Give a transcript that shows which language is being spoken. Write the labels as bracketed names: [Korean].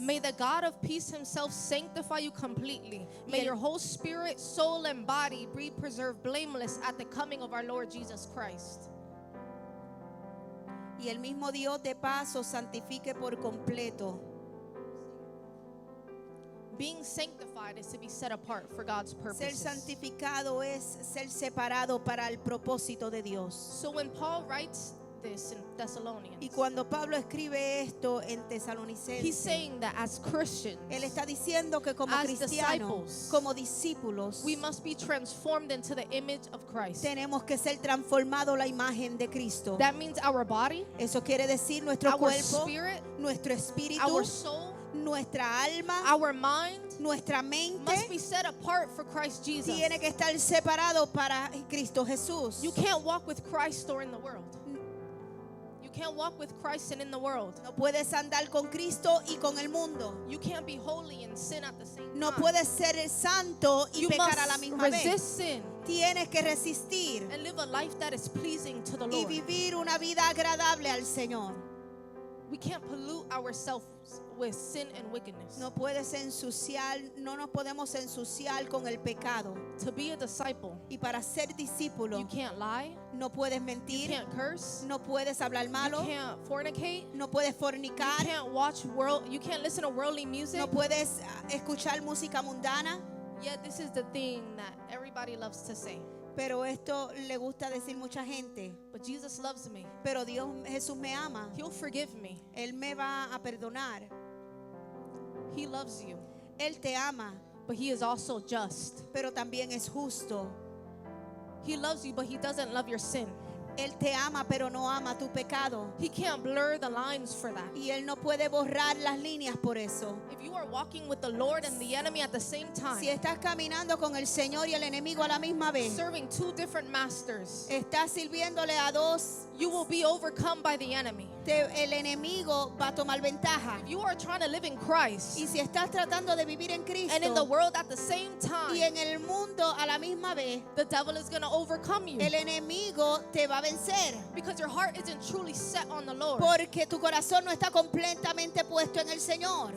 [English] May the God of peace himself sanctify you completely. May your whole spirit, soul, and body be preserved blameless at the coming of our Lord Jesus Christ. [Spanish] Y el mismo Dios de paz os santifique por completo. [English] Being sanctified is to be set apart for God's [Spanish] Ser [English] purposes. [Spanish] santificado es ser separado para el propósito de Dios. [English] So when Paul writes this in Thessalonians. [Spanish] Y cuando Pablo escribe esto en [English] He's [Spanish] Tesalonicenses, [English] saying that as Christians, [Spanish] él está diciendo que como [English] as [Spanish] cristianos, [English] disciples, [Spanish] como discípulos, [English] we must be transformed into the image of Christ. [Spanish] tenemos que ser transformados la imagen de Cristo. [English] That means our body, [Spanish] Eso quiere decir nuestro [English] our [Spanish] cuerpo, [English] spirit, [Spanish] nuestro espíritu, [English] our soul, [Spanish] nuestra alma, [English] our mind [Spanish] nuestra mente [English] must be set apart for Christ Jesus. [Spanish] tiene que estar separado para Cristo Jesús. [English] You can't walk with Christ or in the world. You can't walk with Christ and in the world. [Spanish] No puedes andar con Cristo y con el mundo. [English] You can't be holy and sin at the same [Spanish] No [English] time. [Spanish] puedes ser santo y [English] You [Spanish] pecar a la [English] must [Spanish] misma vez. [English] resist sin [Spanish] Tienes que resistir [English] and live a life that is pleasing to the [Spanish] y [English] Lord. [Spanish] vivir una vida agradable al Señor. [English] We can't pollute ourselves with sin and wickedness. [Spanish] No puedes ensuciar, no nos podemos ensuciar con el pecado. [English] To be a disciple, [Spanish] Y para ser discípulo, [English] you can't lie, [Spanish] no puedes [English] you [Spanish] mentir, [English] can't curse, [Spanish] no puedes hablar [English] you [Spanish] malo, [English] can't fornicate, [Spanish] no puedes [English] you [Spanish] fornicar, [English] can't listen to worldly music. [Spanish] no puedes escuchar música mundana. [English] Yet this is the thing that everybody loves to say. [Spanish] Pero esto le gusta decir mucha gente. [English] But Jesus loves me. [Spanish] Pero Dios, Jesús me ama. [English] He'll forgive me. [Spanish] Él me va a perdonar. [English] He loves you. [Spanish] Él te ama, [English] But he is also just. [Spanish] pero también es justo. [English] He loves you, but he doesn't love your sin. [Spanish] Él te ama, pero no ama tu pecado. [English] He can't blur the lines for that. [Spanish] Y Él no puede borrar las líneas por eso. [English] If you are walking with the Lord and the enemy at the same time, [Spanish] Si estás caminando con el Señor y el enemigo a la misma vez, [English] serving two different masters, [Spanish] estás sirviéndole a dos, [English] you will be overcome by the enemy. [Spanish] el enemigo va a tomar ventaja. [English] If you are trying to live in Christ [Spanish] Y si estás tratando de vivir en [English] and in the [Spanish] Cristo [English] world at the same [Spanish] y [English] time, [Spanish] en el mundo a la misma vez, [English] the devil is going to overcome you [Spanish] el enemigo te va a vencer. [English] because your heart isn't truly set on the Lord. [Spanish] Porque tu corazón no está completamente puesto en el Señor.